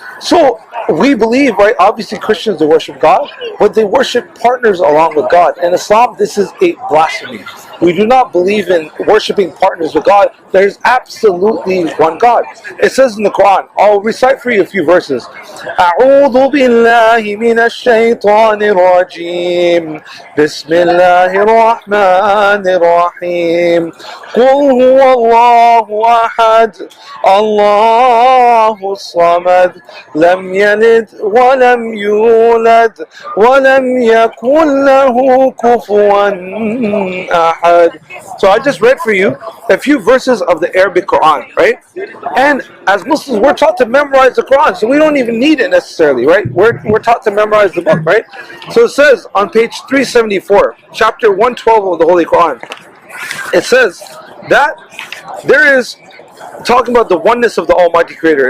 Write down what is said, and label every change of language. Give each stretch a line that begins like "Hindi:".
English: So we believe, right, obviously Christians, they worship God, but they worship partners along with God. In Islam, this is a blasphemy. We do not believe in worshiping partners with God. There's absolutely one God. It says in the Quran, I'll recite for you a few verses.
Arabic: أعوذ بالله من الشيطان الرجيم بسم الله الرحمن الرحيم قل هو الله أحد الله الصمد لم يلد ولم يولد ولم يكن له كفوا أحد.
English: So I just read for you a few verses of the Arabic Quran, right? And as Muslims, we're taught to memorize the Quran, so we don't even need it necessarily, right? We're taught to memorize the book, right? So it says on page 374, chapter 112 of the Holy Quran, it says that there is talking about the oneness of the Almighty Creator.